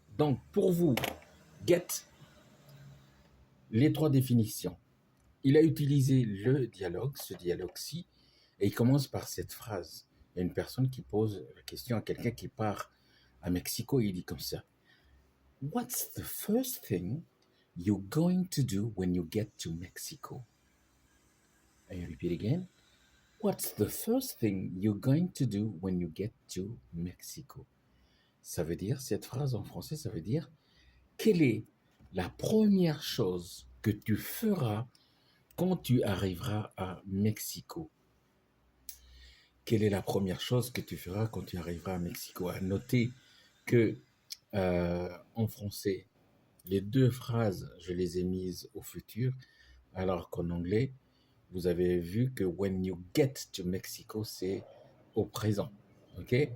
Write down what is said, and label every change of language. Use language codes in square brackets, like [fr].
[fr] Donc, pour vous, get les trois définitions. Il a utilisé le dialogue, ce dialogue-ci, et il commence par cette phrase. Il y a une personne qui pose la question à quelqu'un qui part à Mexico, et il dit comme ça. [en] What's the first thing you're going to do when you get to Mexico? I repeat again. What's the first thing you're going to do when you get to Mexico? [fr] Ça veut dire, cette phrase en français, ça veut dire, quelle est la première chose que tu feras quand tu arriveras à Mexico? Quelle est la première chose que tu feras quand tu arriveras à Mexico? À noter que en français, les deux phrases, je les ai mises au futur, alors qu'en anglais, vous avez vu que [en] when you get to Mexico, [fr] c'est au présent. Ok?